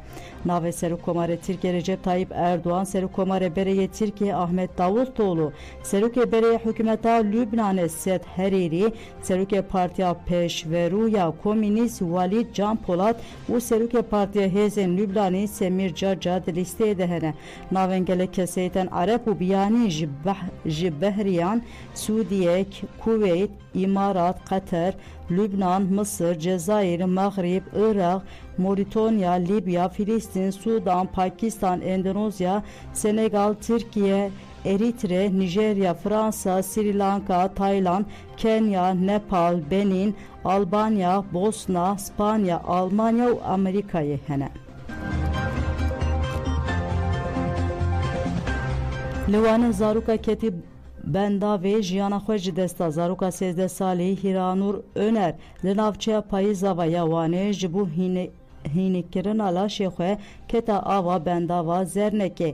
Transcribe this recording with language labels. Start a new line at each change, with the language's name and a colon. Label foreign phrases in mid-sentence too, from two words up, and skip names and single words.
Kurdish: Navê Serokkomarê Tirkiye Recep Tayyip Erdoğan, Serokkomarê Bereyê Tirkiye Ahmet Davutoğlu, Serokê Bereyê Hikûmeta Lübnanê Sed Herîrî, Serokê Partiya Pêşverûya Komünîst Walid Can Polat û Serokê Partiya Hêzên Lübnanî Semîr Caca di lîsteyê de hene. Navên gelek keseyê tên Arab û biyanî ji Behriyan, Sûdiye, Kuveyt, İmarat, Qatar, Lübnan, Mısır, Cezayir, Mağrib, Irak, Moritanya, Libya, Filistin, Sudan, Pakistan, Endonezya, Senegal, Türkiye, Eritre, Nijerya, Fransa, Sri Lanka, Tayland, Kenya, Nepal, Benin, Albanya, Bosna, İspanya, Almanya û Amerikayê hene. Li wan zaroka ketî benda vê jiyana xwe ji desta zaroka 13 salî Hîranûr Öner li navçeya Payîzava ya Wanê ji bo hînîkirina laşê xwe keta ava bendava Zernekê.